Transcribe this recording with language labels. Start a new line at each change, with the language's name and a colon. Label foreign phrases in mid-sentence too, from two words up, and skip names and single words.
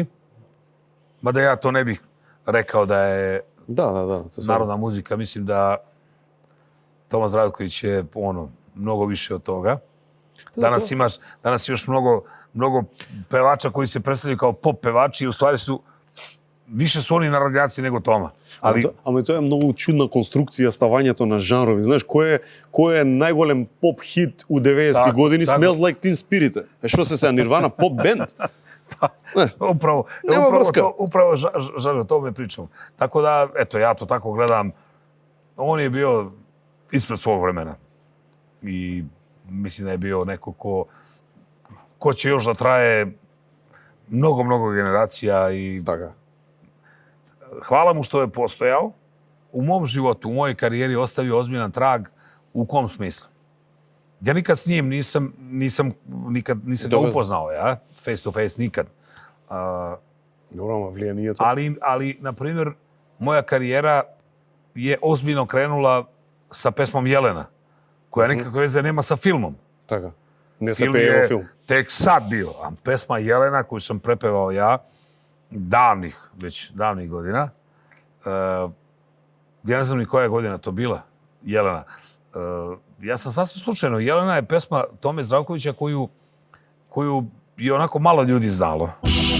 Serbian: Mada ja to ne bih rekao da je narodna muzika. Mislim da Toma Zdravković je mnogo više od toga. Danas imaš mnogo pevača koji se predstavljaju kao pop pevači i u stvari više su oni narodnjaci nego Toma.
Macedonian: Ама тоа е многу чудна конструкција ставањето на жанрови. Знаеш, кој е најголем поп хит у 90-ти години? Smells Like Teen Spirit. Што се Nirvana поп бенд?
Serbian: Upravo želio, o tome pričam. Tako da, eto, ja to tako gledam. On je bio ispred svog vremena. I mislim da je bio neko ko će još da traje mnogo generacija i hvala mu što je postojao. U mom životu, u mojoj karijeri ostavio ozbiljan trag. U kom smislu? Ja nikad s njim nisam ga upoznao, ja?
English: Face to face,
Serbian: nikad. Ali, na primjer, moja karijera je ozbiljno krenula sa pesmom Jelena, koja nekakve veze nema sa filmom.
Macedonian: Така. Не се пее во филм.
Serbian: Tek sad bio. A pesma Jelena, koju sam prepevao ja, davnih godina. Ja ne znam ni koja je godina to bila, Jelena. Ja sam sasvim slučajno. Jelena je pesma Tome Zdravkovića koju je onako malo ljudi znalo.